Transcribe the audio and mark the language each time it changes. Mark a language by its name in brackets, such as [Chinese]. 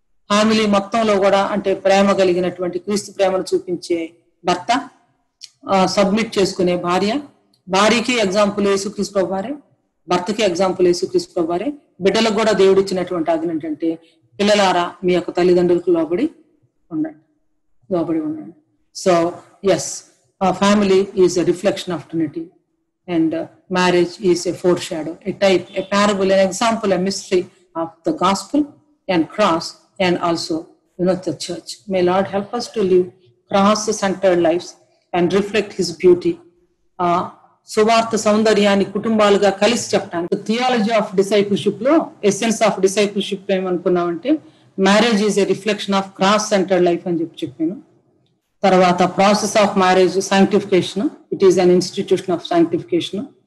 [Telugu] Family మొత్తంలో కూడా అంటే ప్రేమ కలిగినటువంటి క్రీస్తు ప్రేమను చూపించే భర్త, సబ్మిట్ చేసుకునే భార్య, భార్యకి ఎగ్జాంపుల్ యేసుక్రీస్తు ప్రభువారే, భర్తకి ఎగ్జాంపుల్ యేసుక్రీస్తు ప్రభువారే. బిడ్డలకు కూడా దేవుడు ఇచ్చినటువంటి ఆజ్ఞ ఏంటంటే పిల్లలారా మీ యొక్క తల్లిదండ్రులకు లోబడి ఉండండి. [English] So yes, family is a reflection of Trinity and marriage is a foreshadow, a type, a parable, an example, a mystery of the gospel and cross, and also the church. May Lord help us to live cross-centered lives and reflect His beauty. [Telugu] సువార్త సౌందర్యాన్ని కుటుంబాలుగా కలిసి చెప్పడానికి theology of discipleship లో essence of discipleship ఏమనుకున్నామంటే [English] marriage is a reflection of cross centered life [Telugu] అని చెప్పాను. [English] తర్వాత process of marriage sanctification, it is an institution of sanctification.